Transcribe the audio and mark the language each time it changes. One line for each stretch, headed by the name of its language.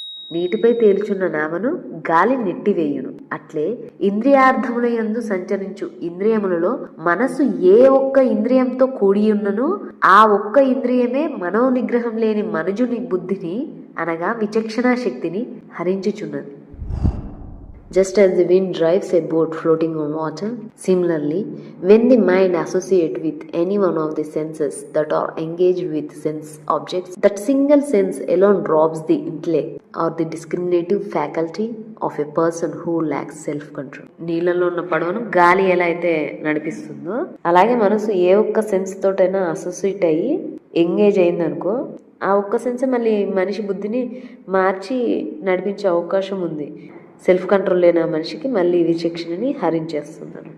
Telugu: నీటిపై తేలుచున్న నావను గాలి నెట్టివేయును. అట్లే ఇంద్రియార్థముల యందు సంచరించు ఇంద్రియములలో మనసు ఏ ఒక్క ఇంద్రియంతో కూడి ఉన్ననో ఆ ఒక్క ఇంద్రియమే మనోనిగ్రహం లేని మనుజుని బుద్ధిని అనగా విచక్షణా శక్తిని హరించుచున్నది.
English: Just as the wind drives a boat floating on water, similarly, when the mind associates with any one of the senses that are engaged with sense objects, that single sense alone robs the intellect or the discriminative faculty of a person who lacks self-control.
Telugu: నీళ్ళలో ఉన్న పడవను గాలి ఎలా అయితే నడిపిస్తుందో అలాగే మనసు ఏ ఒక్క sense తోటైనా associate అయ్యి ఎంగేజ్ అయిందనుకో ఆ ఒక్క సెన్స్ మళ్ళీ మనిషి బుద్ధిని మార్చి నడిపించే అవకాశం ఉంది. సెల్ఫ్ కంట్రోల్ లేని మనిషికి మళ్ళీ విచక్షణని హరించేస్తున్నాను.